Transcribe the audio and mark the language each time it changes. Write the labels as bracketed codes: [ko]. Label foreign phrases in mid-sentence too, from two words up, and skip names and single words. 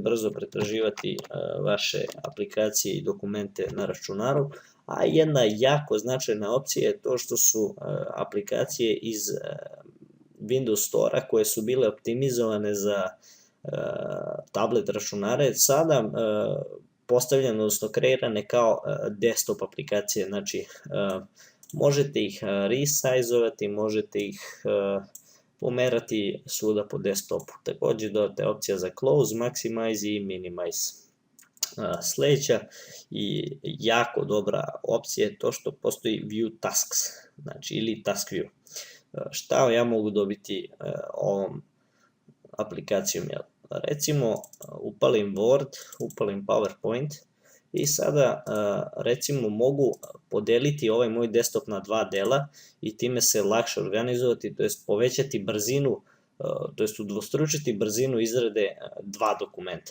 [sr] brzo pretraživati vaše aplikacije i dokumente na računaru, a jedna jako značajna opcija je to što su aplikacije iz Windows Store-a koje su bile optimizovane za tablet računare, sada postavljene, odnosno kreirane kao desktop aplikacije, znači možete ih resizovati, možete ih pomerati svuda po desktopu. Takođe dodata je opcija za [en] close, maximize [sr] i minimize. Sledeća i jako dobra opcija je to što postoji [en] view tasks, [sr] znači ili [en] task view. [sr] Šta ja mogu dobiti ovom aplikacijom? Recimo upalim Word, upalim PowerPoint i sada recimo mogu podeliti ovaj moj desktop na dva dela i time se lakše organizovati, to jest povećati brzinu, to jest udvostručiti brzinu izrade dva dokumenta.